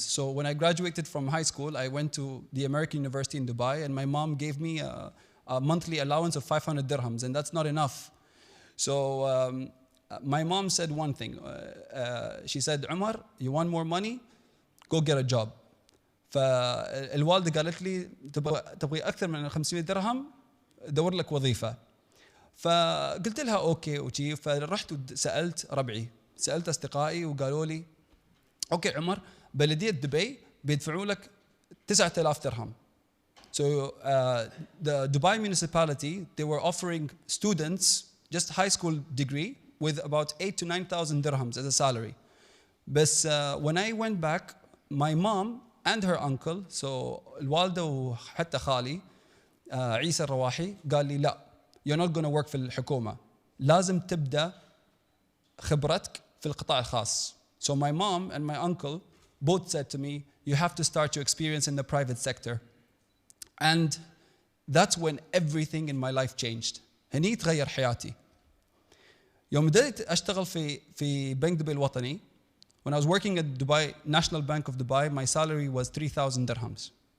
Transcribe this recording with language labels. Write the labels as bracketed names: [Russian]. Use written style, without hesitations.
[English] So when I graduated from high school, I went to the American University in Dubai, and my mom gave me a monthly allowance of 500 dirhams, and that's not enough. So my mom said one thing. She said, Umar, you want more money? Go get a job. [Arabic] فالوالدة قالت لي تبغي أكثر من 500 درهم؟ دور لك وظيفة. فقلت لها أوكي وشي. فرحت وسألت ربعي، سألت أصدقائي وقالوا لي أوكي عمر، بلدية دبي بيدفعوا لك 9000 درهم. [English] So the Dubai municipality, they were offering students just high school degree with about 8,000 to 9,000 dirhams as a salary. But when I went back, my mom and her uncle, so [Arabic] الوالدة وحتى خالي عيسى الرواحي قال لي لا, [English] you're not going to work [Arabic] في الحكومة, لازم تبدأ خبرتك في القطاع الخاص. [English] So my mom and my uncle both said to me, you have to start your experience in the private sector. And that's when everything in my life changed. [Arabic] هني تغير حياتي. يوم بدأت أشتغل في بنك دبي الوطني, [English] when I was working at Dubai, National Bank of Dubai, my salary was 3,000 dirhams.